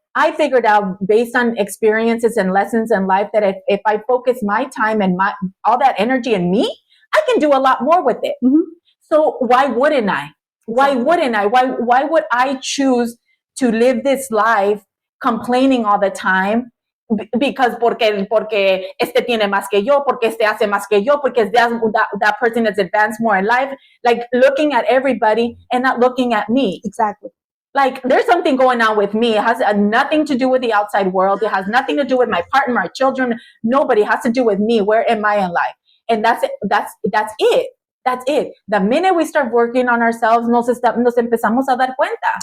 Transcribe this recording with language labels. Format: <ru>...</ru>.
<en>I figured out based on experiences and lessons in life that if I focus my time and all that energy in me, I can do a lot more with it. Mhm. So why wouldn't I? Why wouldn't I? Why would I choose to live this life complaining all the time? Because</en> <es>porque este tiene más que yo, porque este hace más que yo, porque</es> <en>that person has advanced more in life. Like looking at everybody and not looking at me. Exactly. Like there's something going on with me. It has nothing to do with the outside world. It has nothing to do with my partner, my children. Nobody. It has to do with me. Where am I in life? And that's it. That's it. That's it. The minute we start working on ourselves,</en> <es>nos empezamos a dar cuenta.</es>